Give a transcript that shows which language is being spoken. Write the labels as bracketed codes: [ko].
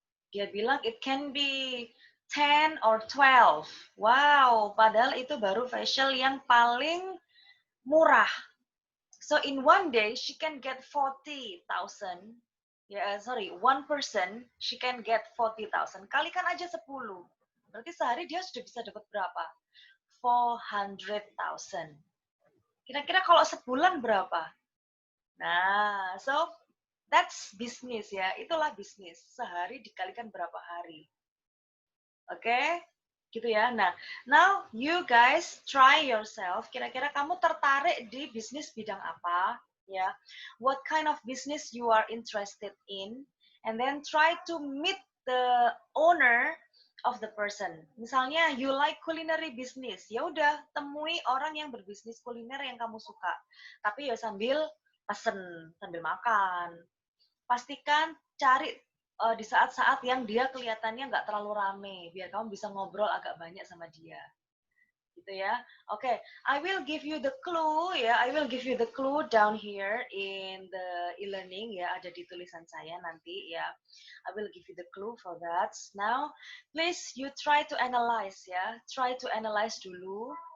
[id] Dia bilang [en] it can be 10 or 12. [id] Wow, padahal itu baru facial yang paling murah. [en] So in one day she can get 40.000. Ya, sorry, one person she can get 40.000. [id] Kalikan aja 10. Berarti sehari dia sudah bisa dapat berapa? 400.000. Kira-kira kalau sebulan berapa? Nah, [en] so that's [id] bisnis ya. Itulah bisnis. Sehari dikalikan berapa hari. Oke? Okay? Gitu ya. Nah, [en] now you guys try yourself. [id] Kira-kira kamu tertarik di bisnis bidang apa? Ya. [en] What kind of business you are interested in? And then try to meet the owner of the person. [id] Misalnya [en] you like culinary business, [id] ya udah temui orang yang berbisnis kuliner yang kamu suka. Tapi ya sambil pesen, sambil makan. Pastikan cari di saat-saat yang dia kelihatannya nggak terlalu rame, biar kamu bisa ngobrol agak banyak sama dia. Gitu ya. Oke, okay. [en] I will give you the clue ya. I will give you the clue down here in the e-learning ya. [id] Ada di tulisan saya nanti ya. [en] I will give you the clue for that. Now, please you try to analyze ya. Try to analyze dulu.